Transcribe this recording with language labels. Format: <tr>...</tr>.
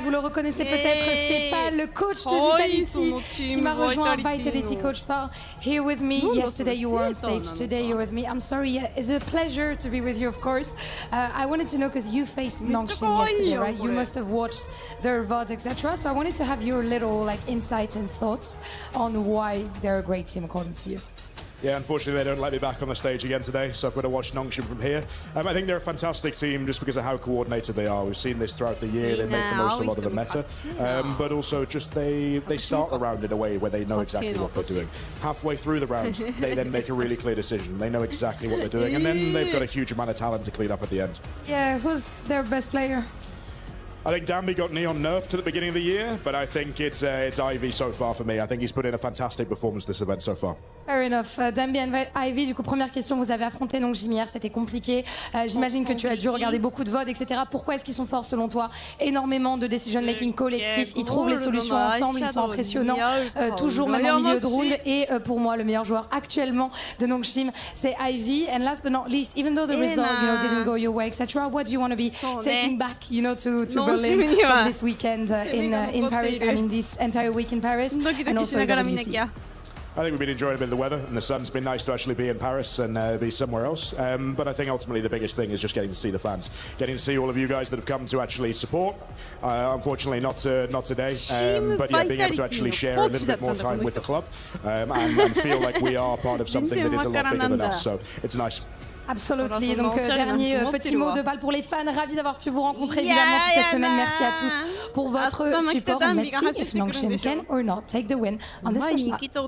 <fr>Vous le reconnaissez peut-être, c'est pas le coach de Vitality qui m'a rejoint.</fr> <en>Vitality coach Paul, here with me. Yesterday you were on stage, today you're with me. I'm sorry, it's a pleasure to be with you, of course. I wanted to know, because you faced Nongshim yesterday, right? You must have watched their VOD, etc. So I wanted to have your little insights and thoughts on why they're a great team according to you. Yeah, unfortunately they don't let me back on the stage again today, so I've got to watch Nongshim from here. I think they're a fantastic team just because of how coordinated they are. We've seen this throughout the year. They make the most of a lot of the meta, but also just they start the round in a way where they know exactly what they're doing. Halfway through the round, they then make a really clear decision. They know exactly what they're doing, and then they've got a huge amount of talent to clean up at the end. Yeah, who's their best player? I think Danby got Neon nerfed at the beginning of the year, but I think it's Ivy so far for me. I think he's put in a fantastic performance this event so far. Fair enough.</en> <fr>Danby and Ivy, du coup, première question, vous avez affronté Nongshim hier, c'était compliqué. J'imagine que tu as dû regarder beaucoup de VOD, etc. Pourquoi est-ce qu'ils sont forts selon toi? Énormément de decision-making collectif, ils trouvent les solutions ensemble, ils sont impressionnants, toujours même en milieu de round. Et pour moi, le meilleur joueur actuellement de Nongshim, c'est Ivy.</fr> <en>And last but not least, even though the result didn't go your way, etc., what do you want to be taking back, to Berlin from this weekend in Paris, I mean this entire week in Paris, and also WC? I think we've been enjoying a bit of the weather, and the sun's been nice to actually be in Paris and be somewhere else. But I think ultimately the biggest thing is just getting to see the fans, getting to see all of you guys that have come to actually support. Unfortunately, not today, but yeah, being able to actually share a little bit more time with the club and feel like we are part of something that is a lot bigger than us. So it's nice.</en> <fr>Absolument. Donc, dernier petit mot de balle pour les fans. Ravi d'avoir pu vous rencontrer évidemment toute cette semaine. Merci à tous pour votre support.</fr> <en>And let's see if Nongshim can or not take the win on this first lap.</en>